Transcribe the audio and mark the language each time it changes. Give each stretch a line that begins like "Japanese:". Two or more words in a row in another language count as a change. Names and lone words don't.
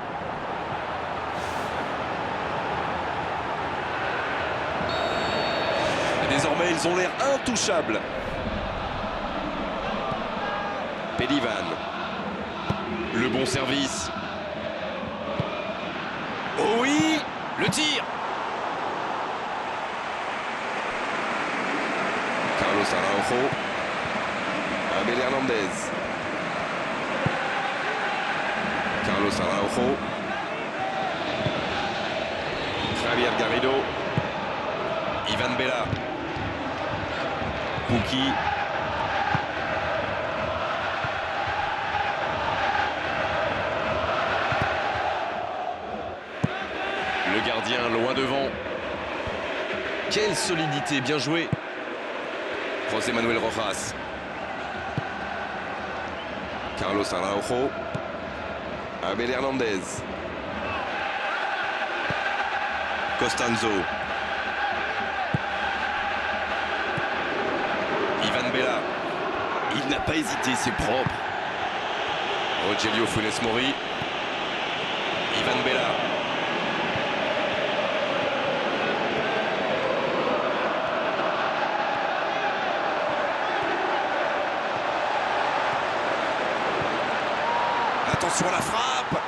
French: Désormais, ils ont l'air intouchables. Pelivan. Le bon service. Oh oui, le tir. Carlos Araujo. Abel Hernandez. Carlos Araujo. Javier Garrido. Ivan Bella. Pukki. Le gardien loin devant. Quelle solidité, bien joué. José Manuel Rojas. Carlos Araujo. Abel Hernandez. Costanzo. Ivan Bella. Il n'a pas hésité, c'est propre. Rogelio Funes Mori. Ivan Bella. Attention à la frappe.